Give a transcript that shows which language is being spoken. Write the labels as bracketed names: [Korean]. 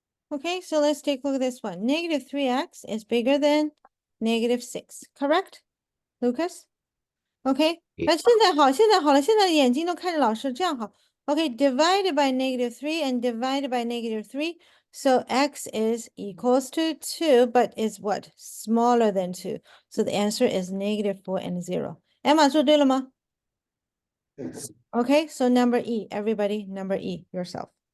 [English] Okay, so let's take a look at this one. Negative 3x is bigger than negative 6, correct? Lucas? Okay, Yeah. [Chinese] 那现在好，现在好了，现在眼睛都看着老师，这样好。 [English] Okay, divided by negative 3 and divided by negative 3. So x is equals to 2, but is what? Smaller than 2. So the answer is negative 4 and 0. Emma [Chinese] 做对了吗？ [English] Okay, so number E, everybody, number E, yourself.